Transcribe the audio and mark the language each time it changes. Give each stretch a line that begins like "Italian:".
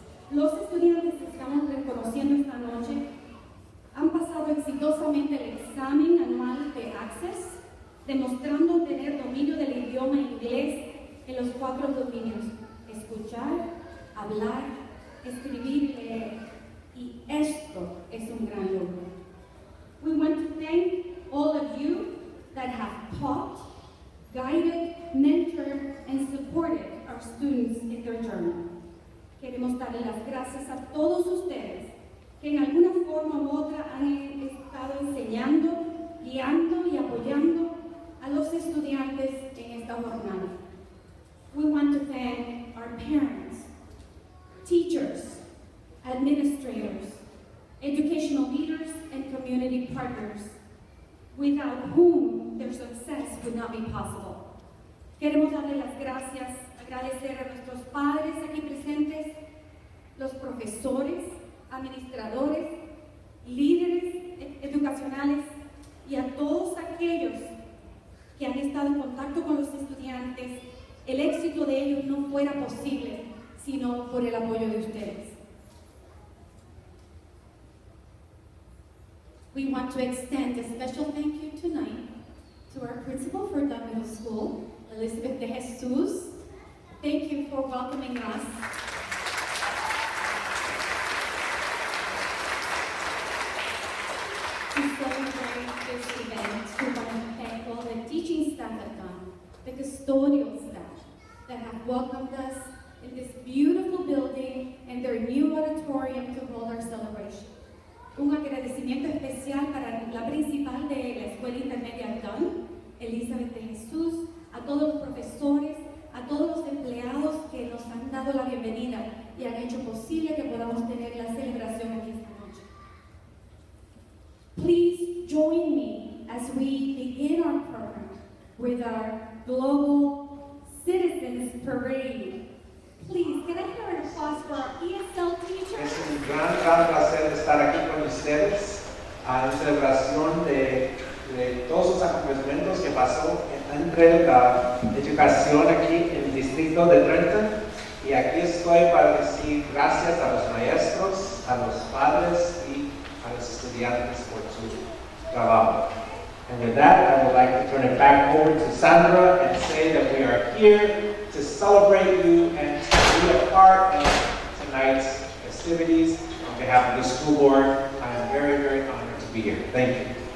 Spanish: Los estudiantes que estamos reconociendo esta noche han pasado exitosamente el examen anual de Access, demostrando tener dominio del idioma inglés en los 4 dominios: escuchar, hablar, escribir y leer. Y esto es un gran logro.
English: We want to thank all of you that have taught, guided, mentored, and supported our students in their journey.
Spanish: Queremos darle las gracias a todos ustedes que en alguna forma u otra han estado enseñando, guiando y apoyando a los estudiantes en esta jornada.
English: We want to thank our parents, teachers, administrators, educational leaders, and community partners, without whom their success would not be possible.
Spanish: Queremos darle las gracias, agradecer a nuestros padres aquí presentes, los profesores, administradores, líderes educacionales y a todos aquellos que han estado en contacto con los estudiantes. El éxito de ellos no fuera posible sino por el apoyo de ustedes.
English: We want to extend a special thank you tonight to our principal for Dunn Middle School, Elizabeth de Jesus. Thank you for welcoming us. To celebrate this event, we want to thank all the teaching staff at Dunn, the custodial staff that have welcomed us in this beautiful building and their new auditorium to hold our celebration.
Spanish: Un agradecimiento especial para la principal de la Escuela Intermedia Dunn, Elizabeth de Jesús, a todos los profesores, a todos los empleados que nos han dado la bienvenida y han hecho posible que podamos tener la celebración aquí esta noche.
English: Please join me as we begin our program with our Global Citizens Parade. Please, can I hear an applause for our ESL teachers?
Spanish: Es un gran placer estar aquí con ustedes en celebración de todos los acontecimientos que pasó entre la educación aquí en el distrito de Trenton. Y aquí estoy para decir gracias a los maestros, a los padres y a los estudiantes por su trabajo.
English: And with that, I would like to turn it back over to Sandra and say that we are here to celebrate you and to be a part of tonight's festivities. On behalf of the school board, I am very, very honored to be here. Thank you.